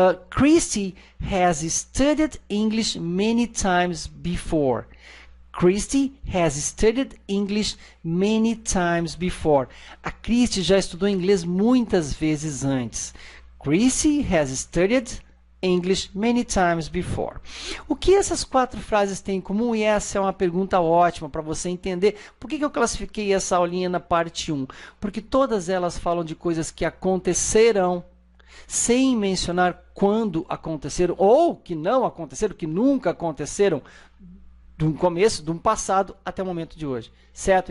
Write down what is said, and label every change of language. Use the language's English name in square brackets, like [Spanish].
[English] Christy has studied English many times before. Christy has studied English many times before. [Portuguese] A Christy já estudou inglês muitas vezes antes. [English] Christy has studied English many times before. [Portuguese] O que essas quatro frases têm em comum? E essa é uma pergunta ótima para você entender. Por que eu classifiquei essa aulinha na parte 1? Porque todas elas falam de coisas que aconteceram, sem mencionar quando aconteceram, ou que não aconteceram, que nunca aconteceram, do começo, do passado até o momento de hoje, certo?